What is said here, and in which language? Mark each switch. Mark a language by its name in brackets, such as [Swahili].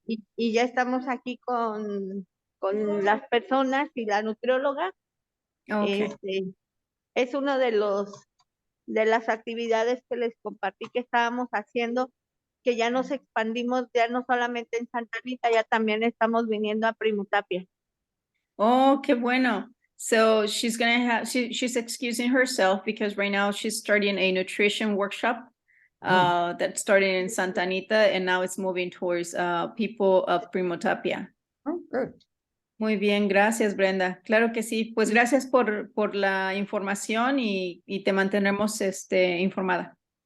[Spanish] y ya estamos aquí con las personas y la nutrióloga. [English] okay. [Spanish] Es uno de las actividades que les compartí que estábamos haciendo, que ya nos expandimos, ya no solamente en Santa Rita, ya también estamos viniendo a Primo Tapia. Oh, qué bueno. [English] So she's gonna have she's excusing herself because right now she's starting a nutrition workshop that started in Santa Anita and now it's moving towards people of Primo Tapia. oh, good. [Spanish] Muy bien, gracias, Brenda. Claro que sí. Pues gracias por la información y te mantendremos informada.